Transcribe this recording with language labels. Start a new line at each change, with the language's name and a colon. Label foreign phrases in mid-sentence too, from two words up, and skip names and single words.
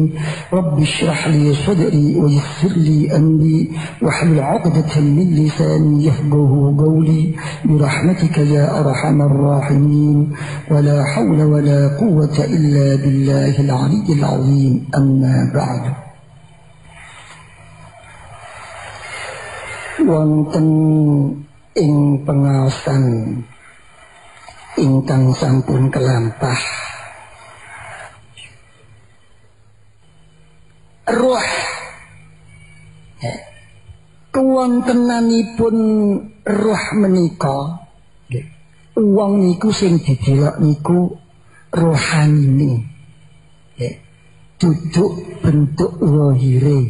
Arabic: رب اشرح لي صدري ويسر لي أمري واحلل عقدة من لساني يفقه قولي برحمتك يا أرحم الراحمين. ولا حول ولا قوة إلا بالله العلي العظيم. أما بعد.
Javanese: Wonten ing pengaosan ingkang sampun kelampah, roh kewontenanipun roh menika, wong niku sing didelok niku rohanine, duduk bentuk zahire.